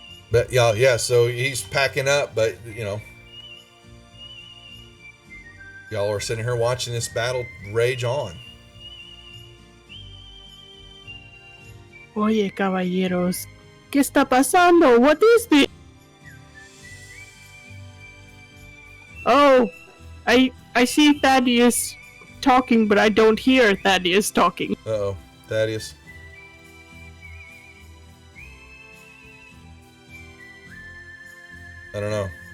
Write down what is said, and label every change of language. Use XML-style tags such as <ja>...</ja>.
<en>But yeah, so he's packing up, but y'all are sitting here watching this battle rage on.</en> <es>Oye, caballeros, ¿qué está pasando?</es> <en>What is this? Oh, I see Thaddeus talking, but I don't hear Thaddeus talking. Uh-oh, Thaddeus. I don't know.</en>